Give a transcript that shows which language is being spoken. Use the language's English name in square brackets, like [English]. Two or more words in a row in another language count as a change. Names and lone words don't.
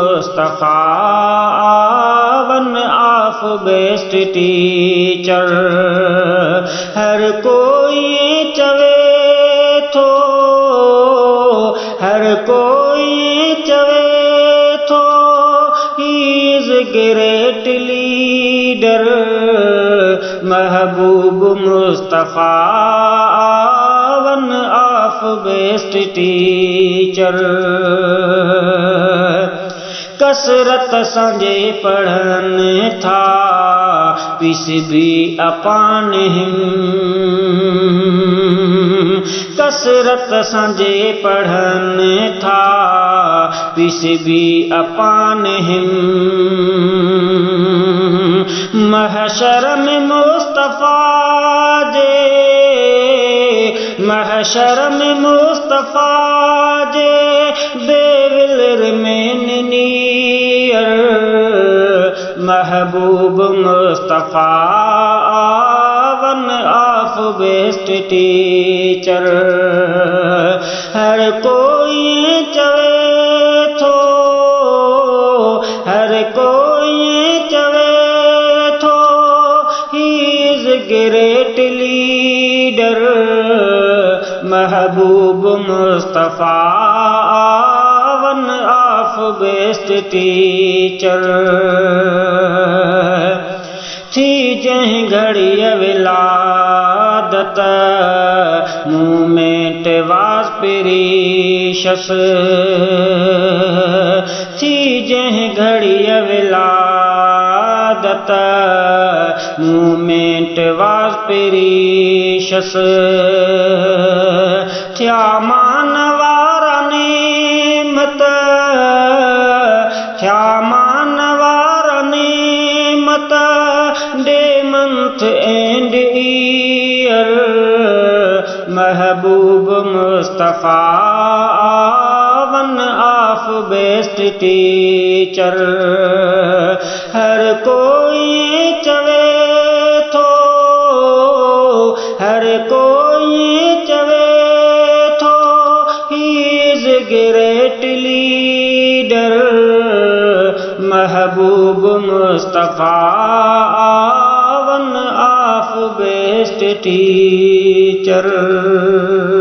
[English] Mustafa, one of best teacher. [Sindhi] हर कोई चवे थो, हर कोई चवे थो, [English] he is a great leader. [Sindhi] महबूब मुस्तफा, [English] one of best teacher. [Sindhi] कसरत संजे पढ़न था, [English] peace be upon him. [Sindhi] कसरत संजे पढ़न था, [English] peace be upon him. [Sindhi] महशर में मुस्तफा जे, महशर में मुस्तफा जे, [English] they will remain near. [Sindhi] महबूब मुस्तफा, [English] one of best teacher. [Sindhi] हर कोई चवे थो, हर कोई चवे थो, [English] he is a great leader. [Sindhi] महबूब मुस्तफा, [English] one of best teacher. [Sindhi] थी जहीं घड़ी विलादत, [English] moment was precious. [Sindhi] थी जहीं घड़ी विलादत, [English] moment was precious. [Sindhi] थया मानवारा नेमत, थया मानवारा नेमत, [English] day month and year. [Sindhi] महबूब मुस्तफा, [English] one of best teacher. [Sindhi] हर कोई चवे थो, हर कोई चवे थो, [English] he is a great leader. [Sindhi] महबूब मुस्तफा, [English] one of best teacher.